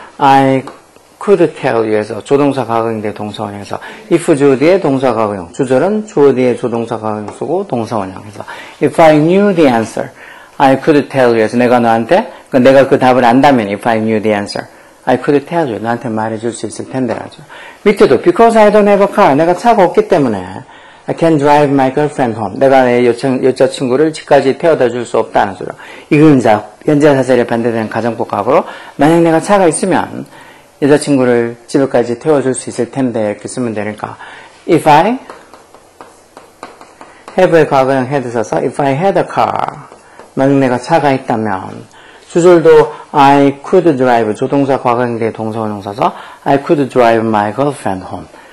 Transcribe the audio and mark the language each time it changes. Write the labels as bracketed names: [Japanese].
[English] I could tell you [Korean] 해서 조동사 과거형인데 동사 원형에서 if 주어 뒤에 동사 과거형. 주절은 주어 뒤에 조동사 과거형 쓰고 동사 원형 해서 [English] If I knew the answer. I could tell you [Korean] 해서 내가 너한테 내가 그 답을 안다면 If I knew the answer. [English] I could tell you. [Korean] 나한테 말해줄 수 있을 텐데 라죠. 밑에도 [English] because I don't have a car. [Korean] 내가 차가 없기 때문에 [English] I can drive my girlfriend home. [Korean] 내가 내 여자친구를 집까지 태워다 줄 수 없다는 소리로. 이건 이제 현재 사실에 반대되는 가정법 과거로 만약 내가 차가 있으면 여자친구를 집에까지 태워줄 수 있을 텐데 이렇게 쓰면 되니까 if I have의 과거형 had 써서 [English] if I had a car [Korean] 만약 내가 차가 있다면 주절도 [English] I could drive 조동사 과거형대 동사원형 써서 I could drive my girlfriend home.